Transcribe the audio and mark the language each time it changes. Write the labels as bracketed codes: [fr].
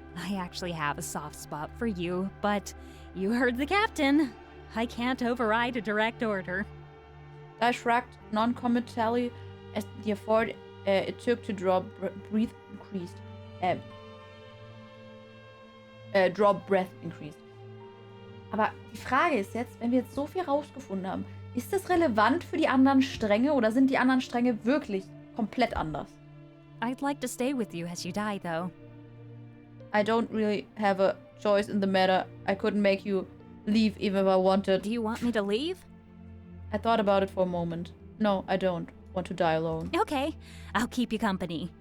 [en] I actually have a soft spot for you, but you heard the captain. I can't override a direct order. I shrugged non-committally as the effort it took to draw breath increased. Draw breath increased. [de] Aber die Frage ist jetzt, wenn wir jetzt so viel rausgefunden haben, ist das relevant für die anderen Stränge oder sind die anderen Stränge wirklich komplett anders? [en] I'd like to stay with you as you die, though. I don't really have a choice in the matter. I couldn't make you leave even if I wanted. Do you want me to leave? I thought about it for a moment. No, I don't want to die alone. Okay, I'll keep you company.